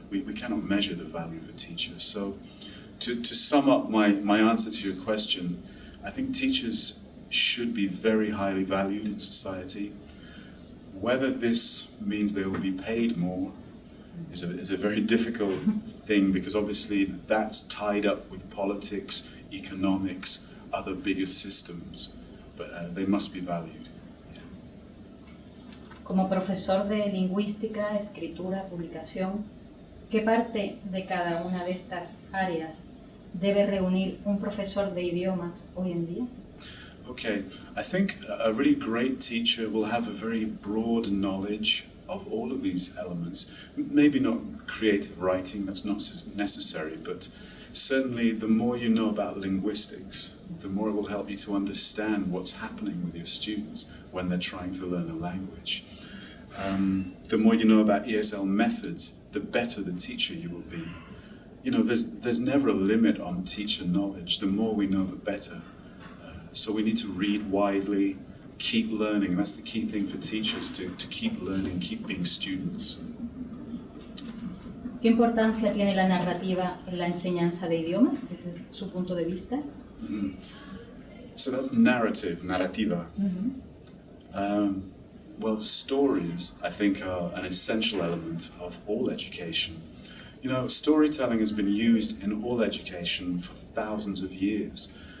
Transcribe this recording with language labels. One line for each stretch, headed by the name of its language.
English: We cannot measure the value of a teacher. So to sum up my answer to your question, I think teachers should be very highly valued in society. Whether this means they will be paid more is a very difficult thing, because obviously that's tied up with politics, economics, other bigger systems, but they must be valued. Yeah.
Spanish: Como profesor de lingüística, escritura, publicación, ¿qué parte de cada una de estas áreas debe reunir un profesor de idiomas hoy en día?
English: Okay, I think a really great teacher will have a very broad knowledge of all of these elements. Maybe not creative writing, that's not necessary, but certainly the more you know about linguistics, the more it will help you to understand what's happening with your students when they're trying to learn a language. The more you know about ESL methods, the better the teacher you will be. You know, there's never a limit on teacher knowledge. The more we know, the better. So we need to read widely, keep learning. That's the key thing for teachers, to keep learning, keep being students.
Spanish: ¿Qué importancia tiene la narrativa en la enseñanza de idiomas, desde su punto de vista? Mm-hmm.
English: So that's narrative, narrativa. Mm-hmm. Well, stories, I think, are an essential element of all education. You know, storytelling has been used in all education for thousands of years.